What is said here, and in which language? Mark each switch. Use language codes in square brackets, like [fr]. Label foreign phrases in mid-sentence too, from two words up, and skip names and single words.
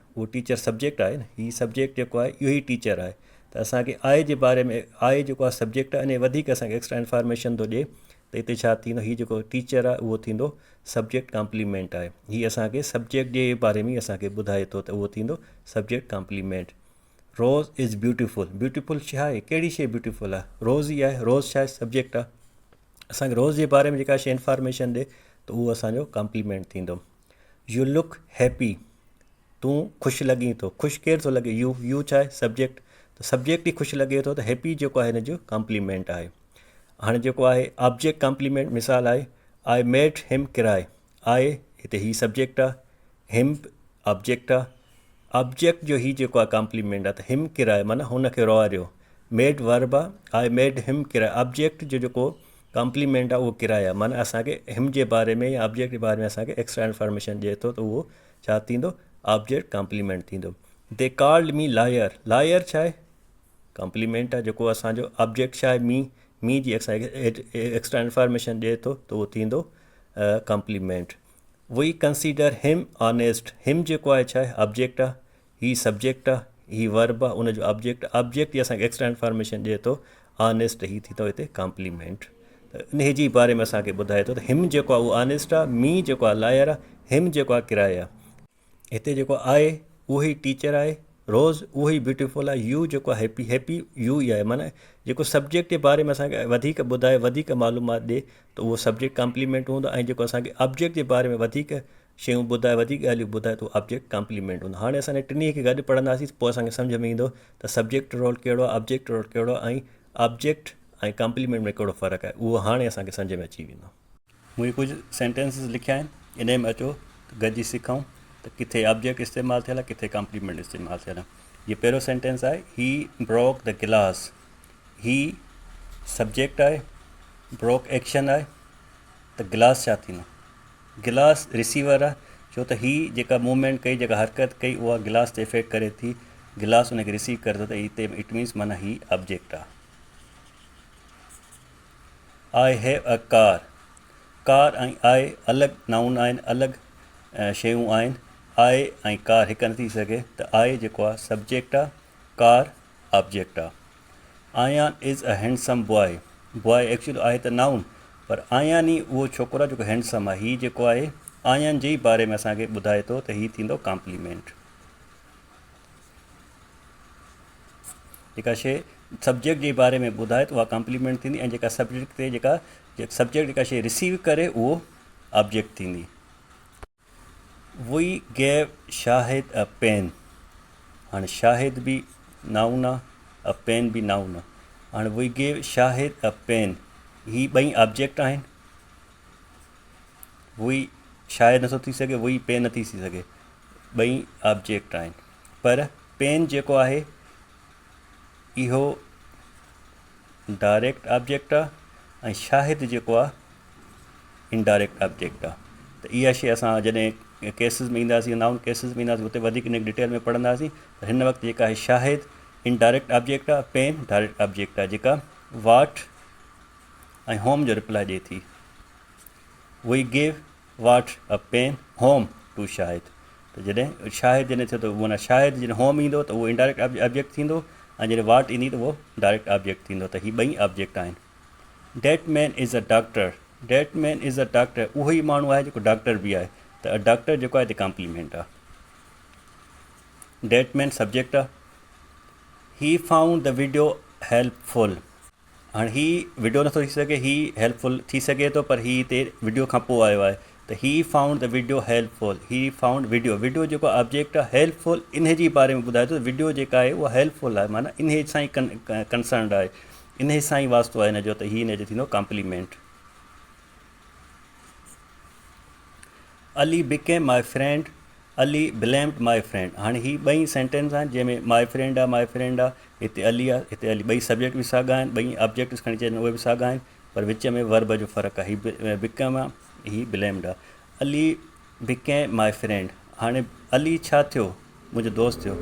[sd] उहो [en] teacher subject [sd] आहे न। हीअ सब्जेक्ट जेको आहे इहो ई टीचर आहे। त असांखे आहे जे बारे में, आहे जेको आहे सब्जेक्ट आहे, अने वधीक असांखे [en] extra information [sd] थो ॾिए त हिते छा थींदो? हीअ जेको टीचर आहे उहो थींदो [en] subject complement [sd] आहे। हीअ असांखे सब्जेक्ट जे बारे में असांखे ॿुधाए थो त उहो थींदो [en] subject complement. Rose is beautiful, [sd] ब्यूटीफुल छा आहे? कहिड़ी शइ ब्यूटीफुल आहे? रोज़ ई आहे। रोज़ छा आहे? सब्जेक्ट आहे। असांखे रोज़ जे बारे में जेका शइ इंफॉर्मेशन ॾिए त उहो असांजो कॉम्प्लीमेंट थींदो। [en] You look happy, [sd] तूं ख़ुशि लॻीं थो। ख़ुशि केरु थो लॻे? यू छा आहे? सब्जेक्ट। त सब्जेक्ट ई ख़ुशि लॻे थो त हैप्पी जेको आहे हिन जो कॉम्प्लीमेंट आहे। हाणे जेको आहे [en] object complement, [sd] मिसाल आहे [en] I made him cry, [sd] आहे हिते ही सब्जेक्ट आहे, हिम ऑब्जेक्ट आहे। ऑब्जेक्ट जो ही जेको आहे कॉम्प्लीमेंट आहे, त [en] him cry [sd] माना हुनखे रोआरियो। [en] made verb [sd] आहे, [en] I made him cry. [sd] ऑब्जेक्ट जो जेको कॉम्प्लीमेंट आहे उहो क्राई आहे, माना असांखे हिम जे बारे में या ऑब्जेक्ट जे बारे में असांखे [en] extra information [sd] ॾिए थो त उहो छा थींदो? [en] object complement [sd] थींदो। [en] They called me liar, [sd] लायर छा आहे? कॉम्प्लीमेंट आहे। जेको असांजो ऑब्जेक्ट छा आहे? मी जी असांखे [en] extra information [sd] ॾिए थो त उहो थींदो कॉम्प्लीमेंट। [en] We consider him honest, [sd] हिम जेको आहे छा आहे? ऑब्जेक्ट आहे। ही सब्जेक्ट आहे, ही वर्ब आहे, उनजो ऑब्जेक्ट जी असांखे [en] extra information [sd] ॾिए थो ऑनेस्ट, ही थींदो हिते कॉम्प्लीमेंट। त इन जी बारे में असांखे ॿुधाए थो त हिम जेको आहे उहो ऑनेस्ट आहे, मी जेको आहे लायर आहे, हिम जेको आहे किराए आहे। हिते जेको आहे उहो ई टीचर आहे। रोज़ उहो ई ब्यूटीफुल आहे। यू जेको आहे हैप्पी, हैप्पी यू ई आहे। माना जेको सब्जेक्ट जे बारे में असांखे वधीक ॿुधाए, वधीक मालूमात ॾिए त उहो [en] subject complement [sd] हूंदो। ऐं जेको असांखे ऑब्जेक्ट जे बारे में वधीक शयूं ॿुधाए, वधीक ॻाल्हियूं ॿुधाए त उहो [en] object complement [sd] हूंदो। हाणे असां टिनी खे गॾु पढ़ंदासीं, पोइ असांखे सम्झ में ईंदो त [en] subject role [sd] कहिड़ो आहे, [en] object role [sd] कहिड़ो आहे, ऐं ऑब्जेक्ट ऐं कॉम्प्लीमेंट में कहिड़ो फ़र्क़ु आहे। उहो हाणे असांखे सम्झ में अची वेंदो। मूं कुझु सेंटेंसिस लिखिया आहिनि, इन में अचो गॾिजी सिखूं त किथे ऑब्जेक्ट इस्तेमालु थियल आहे, किथे कॉम्प्लीमेंट इस्तेमालु थियल आहे। ये पहिरियों सेंटेंस आहे [en] He broke the glass, [sd] ही सब्जेक्ट आहे, ब्रोक एक्शन आहे, त गिलास छा थींदो? गिलास रिसीवर आहे छो त हीअ जेका मूवमेंट कई जेका हरकत कई उहा गिलास ते इफेक्ट करे थी, गिलास उनखे रिसीव करे थो त हिते [en] it means [sd] माना हीअ ऑब्जेक्ट आहे। [en] I have a car, [sd] कार ऐं आई अलॻि नाउन आहिनि, अलॻि शयूं आहिनि। आई ऐं कार हिकु न थी सघे त आई जेको आहे सब्जेक्ट आहे, कार ऑब्जेक्ट आहे। [en] Ayan is a handsome boy, boy actually [sd] आहे त नाउन, पर आयान ई उहो छोकिरो आहे जेको हैंडसम आहे। हीअ जेको आहे आयान जे ई बारे में असांखे ॿुधाए थो त हीअ थींदो कॉम्प्लीमेंट। जेका शइ सब्जेक्ट जे बारे में ॿुधाए त उहा कॉम्प्लीमेंट थींदी, ऐं जेका सब्जेक्ट ते सब्जेक्ट जेका शइ रिसीव करे उहो ऑब्जेक्ट थींदी। [en] We gave Shahid a pen, [sd] हाणे शाहिद बि नाउन आहे, [en] a pen [sd] बि नाउन आहे। हाणे [en] We gave Shahid a pen, [sd] ही ॿई ऑब्जेक्ट आहिनि। वी शायदि नथो थी सघे, वी पेन नथी थी सघे, ॿई ऑब्जेक्ट आहिनि। पर पेन जेको आहे इहो [en] direct object [sd] आहे, ऐं शाहिद जेको आहे [en] indirect object [sd] आहे। त इहा शइ असां जॾहिं केसिस में ईंदासीं, [en] noun cases [sd] में ईंदासीं, उते वधीक इन डिटेल में पढ़ंदासीं। त हिन वक़्तु जेका आहे शाहिद [en] indirect object [sd] आहे, पेन [en] direct object [sd] आहे, जेका वाट ऐं होम जो रिप्लाई ॾिए थी। [en] We give what a pen whom to Shahid, [sd] त जॾहिं शाहिद जॾहिं थियो त माना शाहिद जॾहिं होम ईंदो त उहो [en] indirect object [sd] थींदो, ऐं जॾहिं वाट ईंदी त उहो [en] direct object [sd] थींदो। [en] त हीअ ॿई ऑब्जेक्ट आहिनि। That man is a doctor, That man is a doctor, [sd] उहो ई माण्हू आहे जेको डॉक्टर बि आहे, त डॉक्टर जेको आहे हिते कॉम्प्लीमेंट आहे। [en] That man [sd] सब्जेक्ट आहे। [en] He found the video helpful, [sd] हाणे ही वीडियो नथो थी सघे, ही हेल्पफुल थी सघे थो, पर ही हिते वीडियो खां पोइ आयो आहे। त [en] He found the video helpful, He found video, [sd] वीडियो जेको ऑब्जेक्ट आहे हेल्पफुल इन जे बारे में ॿुधाए थो। वीडियो जेका आहे उहा हेल्पफुल आहे, माना इन सां ई कंसर्नड आहे, इन सां ई वास्तो आहे हिन जो, त हीअ हिन जो थींदो कॉम्प्लीमेंट। [en] Ali became my friend, Ali blamed my friend, [sd] हाणे ही ॿई सेंटेंस आहिनि जंहिंमें [en] my friend [sd] आहे, हिते अली आहे, हिते अली, ॿई सब्जेक्ट बि साॻा आहिनि, ॿई ऑब्जेक्ट्स खणी अचनि उहे बि साॻा आहिनि, पर विच में वर्ब जो फ़र्क़ु आहे। ही बिकम आहे, ही ब्लेम्ड आहे। [en] Ali became my friend, [sd] हाणे अली छा थियो, मुंहिंजो दोस्त थियो।